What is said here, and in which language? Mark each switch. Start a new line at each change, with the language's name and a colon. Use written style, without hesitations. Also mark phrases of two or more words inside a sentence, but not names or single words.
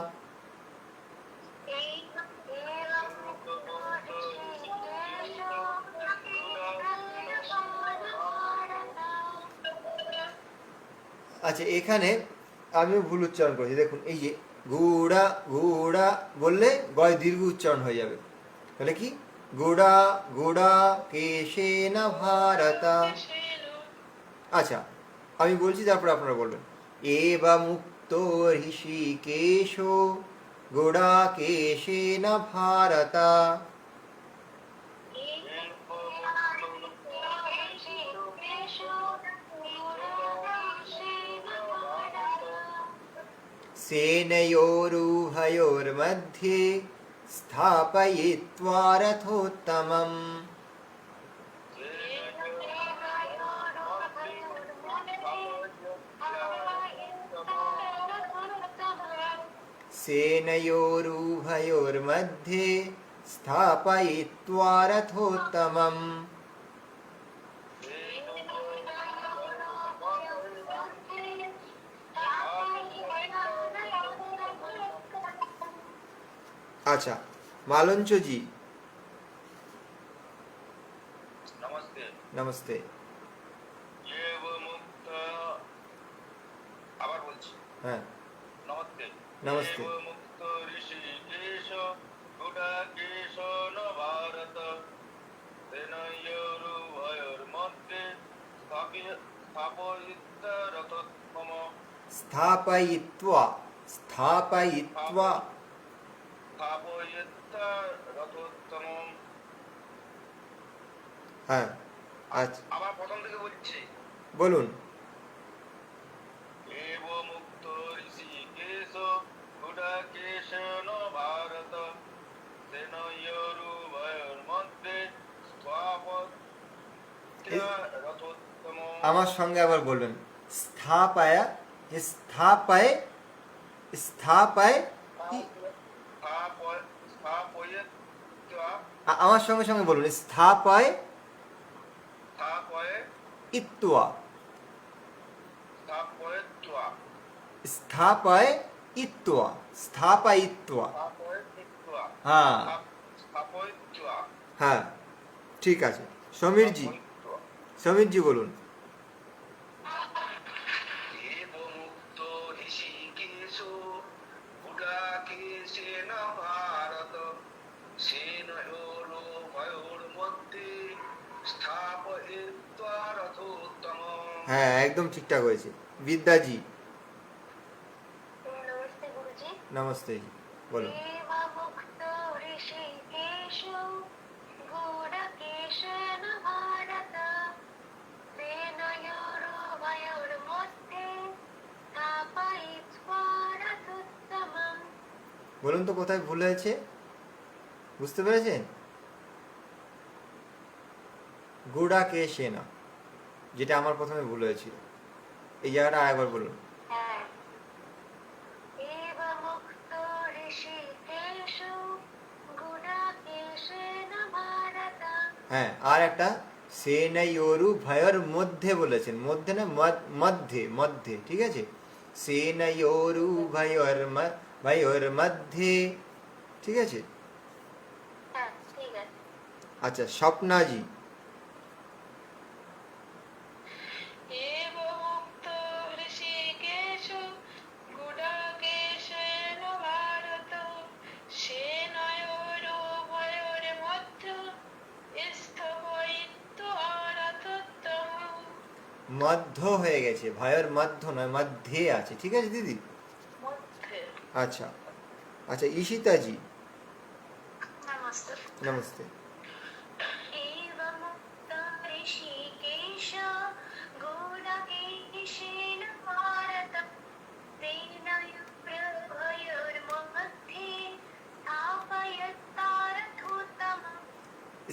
Bangla: আচ্ছা, এখানে আমিও ভুল উচ্চারণ করেছি, দেখুন এই যে গুড়া, গুড়া বললে গয় দীর্ঘ উচ্চারণ হয়ে যাবে, তাহলে কি গুড়া,
Sanskrit: গুড়া কেশেন ভারতা।
Bangla: আচ্ছা, আমি বলছি তারপর আপনারা বলবেন।
Sanskrit: এবা মুক্ত ঋষিকেশ গুড়াকেশেন ভারতা। सेनयोरुभयोर्मध्ये स्थापयित्वा रथोत्तमम्। सेनयोरुभयोर्मध्ये स्थापयित्वा रथोत्तमम्।
Bangla: আচ্ছা, মালঞ্চ জি नमस्ते। নমস্তে।
Sanskrit: एव मुक्त,
Bangla: আবার বলছি, হ্যাঁ, নমস্তে। নমস্তে।
Sanskrit: एव मुक्त ऋषिकेश गुडाकेशन भारत सेनयोरुभयोर्मध्ये स्थापयित्वा रथोत्तमम्।
Bangla: স্থাপয়িত্বা, স্থাপয়িত্বা।
Sanskrit: स्थापयित्वा रथोत्तमम्।
Bangla: হ্যাঁ, আচ্ছা আবার প্রথম থেকে বলছি। বলুন। एव मुक्त ऋषिकेश गुडाकेशन भारत सेनयोरुभयोर्मध्ये स्थापयित्वा रथोत्तमम्। আমার সঙ্গে আবার বলবেন। স্থাপায়া, স্থাপায়, স্থাপায়, स्थापयित्वा, আমার সঙ্গে সঙ্গে বলুন। স্থাপায় ইত্বা, स्थापयित्वा, স্থাপায় ইত্বা, স্থাপায়িত্বা। स्थापयित्वा, হ্যাঁ स्थापयित्वा, হ্যাঁ, ঠিক আছে। সমীরজি, स्थापयित्वा। সমীরজি বলুন।
Sanskrit: एव मुक्त ऋषिकेश गुडाकेशेन भारत सेनयोरुभयोर्मध्ये स्थापयित्वा रथोत्तमम्।
Bangla: হ্যাঁ, একদম ঠিকঠাক হয়েছে। বিদ্যাজি
Hindi: नमस्ते गुरुजी।
Bangla: নমস্তে জি, বলুন।
Sanskrit: एवा मुक्त ऋषिकेश गुडकेशेन भारत सेनयोरुभयोर्मध्ये स्थापयित्वा रथोत्तमम्।
Bangla: বলুন তো কোথায় ভুল হয়েছে, বুঝতে পেরেছেন? গুডাকেশেনা, যেটা আমার প্রথমে ভুল হয়েছিল, এই জায়গাটা আরেকবার বলুন।
Sanskrit: হ্যাঁ। এব মুক্ত ঋষিকেশু গুডাকেশেন ভারত।
Bangla: হ্যাঁ, আর একটা
Sanskrit: সেনয়োরু ভয়র মধ্যে
Bangla: বলেছেন, মধ্যে না মধ্যে, মধ্যে, ঠিক আছে?
Sanskrit: সেনয়োরু ভয়র মধ্যে,
Bangla: ঠিক আছে? হ্যাঁ ঠিক আছে। আচ্ছা, স্বপ্নাজি।
Sanskrit: एव मुक्त ऋषिकेश गुडाकेशेन भारत सेनयोरुभयोर्मध्ये स्थपयित्वा रथोत्तमम्।
Bangla: মধ্য হয়ে গেছে, ভয়র মধ্য নয়, মধ্যে আছে, ঠিক আছে দিদি? মধ্যে। আচ্ছা আচ্ছা, ঈশিতাজি, নমস্তে। নমস্তে।
Sanskrit: एव मुक्त ऋषिकेश गुडकेशेन भारत सेनयोरुभयोर्मध्ये स्थापयित्वा रथोत्तमम्।